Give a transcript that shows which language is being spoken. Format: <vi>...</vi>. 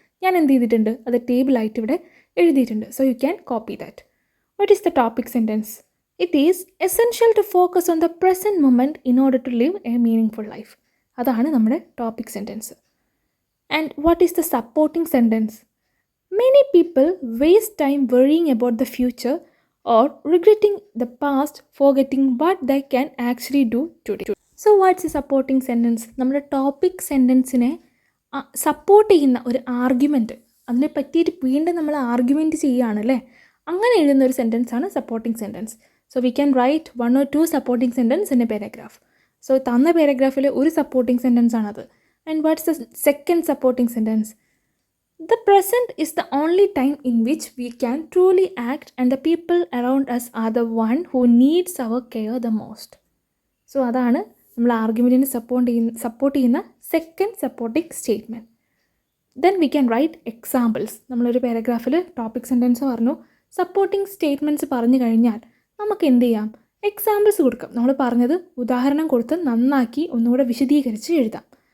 <ml>ഞാൻ എന്ത് ചെയ്തിട്ടുണ്ട്, അത് ടേബിളായിട്ട് ഇവിടെ എഴുതിയിട്ടുണ്ട്.</ml> <en>So you can copy that. What is the topic sentence? It is essential to focus on the present moment in order to live a meaningful life.</en> <ml>അതാണ് നമ്മുടെ topic sentence.</ml> <en>And what is the supporting sentence? Many people waste time worrying about the future or regretting the past, forgetting what they can actually do today. So what's a supporting sentence?</en> <ml>നമ്മുടെ topic സെൻറ്റൻസിനെ support ചെയ്യുന്ന ഒരു argument, അതിനെ പറ്റിയിട്ട് വീണ്ടും നമ്മൾ argument ചെയ്യുകയാണല്ലേ, അങ്ങനെ എഴുതുന്ന ഒരു സെൻറ്റൻസാണ് supporting sentence.</ml> <en>So we can write 1 or 2 supporting sentence in a paragraph.</en> <ml>So തന്ന പാരഗ്രാഫിൽ ഒരു സപ്പോർട്ടിംഗ് സെൻറ്റൻസ് ആണത്.</ml> <en>And what's the second supporting sentence? The present is the only time in which we can truly act and the people around us are the one who needs our care the most.</en> <ml>So അതാണ് നമ്മൾ ആർഗ്യുമെൻറ്റിനെ support ചെയ്യുന്ന second supporting statement.</ml> <en>Then we can write examples.</en> <ml>നമ്മളൊരു പാരഗ്രാഫിൽ topic sentence പറഞ്ഞു, supporting statements പറഞ്ഞു കഴിഞ്ഞാൽ നമുക്ക് എന്ത് ചെയ്യാം? എക്സാമ്പിൾസ് കൊടുക്കാം. നമ്മൾ പറഞ്ഞത് ഉദാഹരണം കൊടുത്ത് നന്നാക്കി ഒന്നുകൂടെ വിശദീകരിച്ച് എഴുതാം.</ml>